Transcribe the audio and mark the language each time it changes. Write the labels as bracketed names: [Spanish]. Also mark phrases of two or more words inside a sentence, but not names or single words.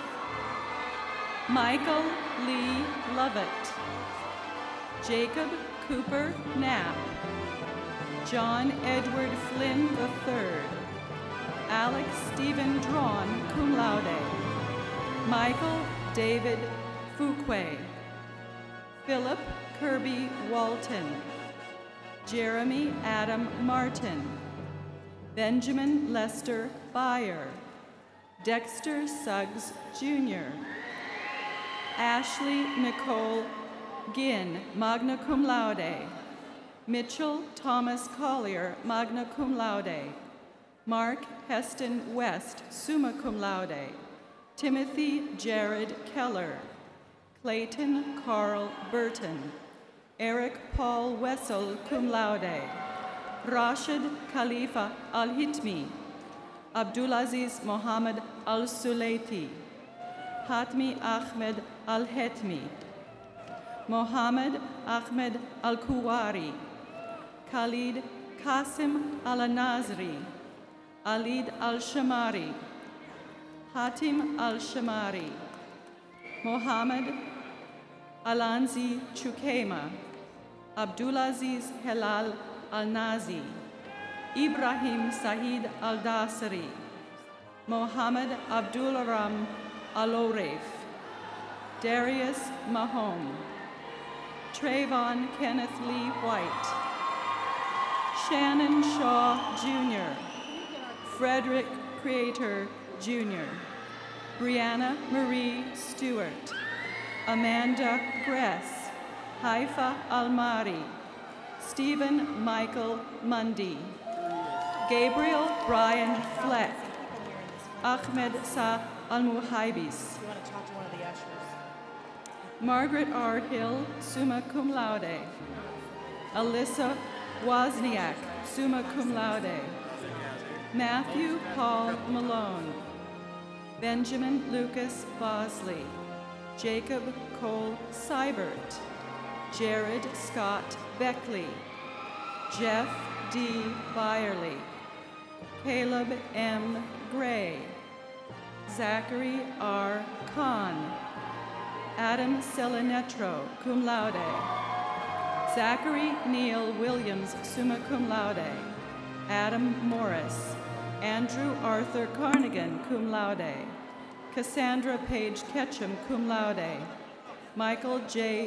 [English] Michael Lee Lovett. Jacob Cooper Knapp. John Edward Flynn III. Alex Stephen Drawn, [Latin] cum laude. [English] Michael David Fuqua. Philip Kirby Walton. Jeremy Adam Martin. Benjamin Lester Byer. Dexter Suggs Jr. Ashley Nicole Ginn, [Latin] magna cum laude. [English] Mitchell Thomas Collier, [Latin] magna cum laude. [English] Mark Heston West, [Latin] summa cum laude. [English] Timothy Jared Keller. Clayton Carl Burton. Eric Paul Wessel, [Latin] cum laude. [English] Rashid Khalifa Al-Hitmi. Abdulaziz Mohammed Al-Sulaiti. Hatmi Ahmed Al-Hetmi. Mohammed Ahmed Al-Kuwari. Khalid Qasim Al-Nazri. Alid Al-Shamari. Hatim Al-Shamari. Mohammed Alanzi Chukema. Abdulaziz Helal Al-Nazi. Ibrahim Sahid Al-Dasari. Mohammed Abdularam Aloref, Darius Mahone, Trayvon Kenneth Lee White, Shannon Shaw Jr., Frederick Creator Jr., Brianna Marie Stewart, Amanda Gress, Haifa Almari, Stephen Michael Mundy, Gabriel Brian Fleck, Ahmed Sa Al-Muhaibis, Margaret R. Hill, [Latin] summa cum laude, Alyssa Wozniak, summa cum laude, [English] Matthew Paul Malone, Benjamin Lucas Bosley, Jacob Cole Seibert, Jared Scott Beckley, Jeff D. Byerly, Caleb M. Gray, Zachary R. Kahn, Adam Selenetro, [Latin] cum laude, [English] Zachary Neil Williams, [Latin] summa cum laude, [English] Adam Morris, Andrew Arthur Carnigan, [Latin] cum laude, [English] Cassandra Page Ketchum, [Latin] cum laude, [English] Michael J.